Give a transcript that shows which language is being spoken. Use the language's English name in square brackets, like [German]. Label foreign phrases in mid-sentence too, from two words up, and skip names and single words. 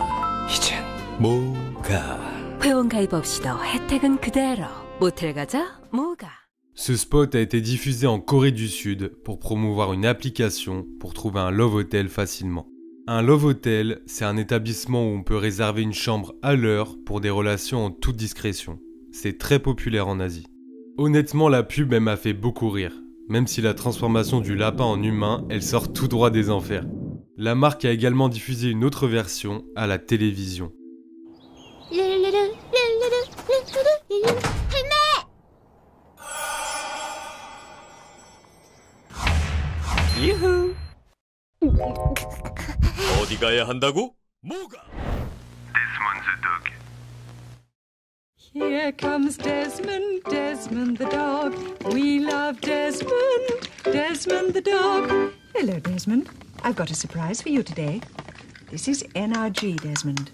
[Korean] 이젠 뭐가? 회원 가입 없이도 혜택은 그대로. 모텔 가자, 뭐가? [French] Ce spot a été diffusé en Corée du Sud pour promouvoir une application pour trouver un [English] love hotel [French] facilement. Un [English] love hotel, [French] c'est un établissement où on peut réserver une chambre à l'heure pour des relations en toute discrétion. C'est très populaire en Asie. Honnêtement, la pub, elle m'a fait beaucoup rire. Même si la transformation du lapin en humain, elle sort tout droit des enfers. La marque a également diffusé une autre version à la télévision. [Korean] 유후. 어디 가야 한다고? 뭐가? [English] Desmond the Dog. Here comes Desmond, Desmond the dog. We love Desmond, Desmond the dog. Hello, Desmond. I've got a surprise for you today. This is NRG, Desmond.